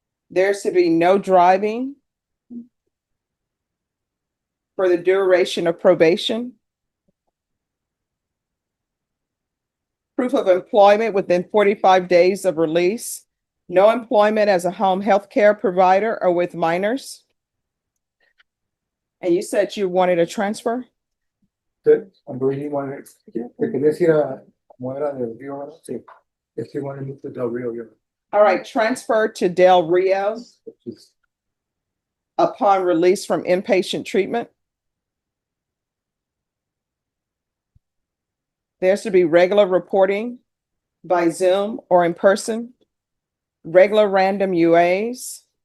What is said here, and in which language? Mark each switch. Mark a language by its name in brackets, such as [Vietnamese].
[English] There's to be no driving for the duration of probation. Proof of employment within 45 days of release. No employment as a home health care provider or with minors. And you said you wanted a transfer? Good. I believe you wanted, [Spanish] que querías ir a, como era del Río, ¿verdad? Sí. [English] If you want to move to Del Rio, you're. All right, transfer to Del Rio Which is, upon release from inpatient treatment. There's to be regular reporting by Zoom or in person, regular random UAs.